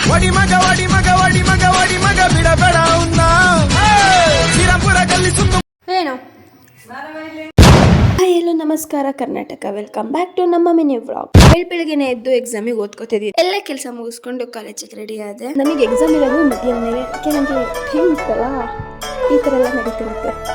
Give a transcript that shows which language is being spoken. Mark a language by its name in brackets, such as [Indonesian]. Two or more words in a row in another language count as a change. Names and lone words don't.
[Kannada] వడి మగ వడి మగ వడి మగ వడి మగ బిడబెడ ఉన్నా ಶ್ರೀರಾಮಪುರ ಗಲ್ಲಿ ಸುತ್ತು ಏನು ಹಲೋ ನಮಸ್ಕಾರ ಕರ್ನಾಟಕ, [English] welcome back to [Kannada] ನಮ್ಮ [English] mini vlog. [Kannada] ಬೆಳಗ್ಗೆನೆ ಎದ್ದು ಎಕ್ಸಾಮಿಗೆ ಓದ್ಕೋತಿದ್ದೀನಿ. ಎಲ್ಲ ಕೆಲಸ ಮುಗಿಸ್ಕೊಂಡು ಕಾಲೇಜಿಗೆ ರೆಡಿ ಆದೆ. ನಮಗೆ ಎಕ್ಸಾಮ್ ಇರೋದು ಮಧ್ಯಾಹ್ನ, ಯಾಕೆ ನನಗೆ ಟೈಮ್ ಇತ್ತಲ್ಲ, ಈ ಥರ ಎಲ್ಲ ನಡೀತಿರುತ್ತೆ.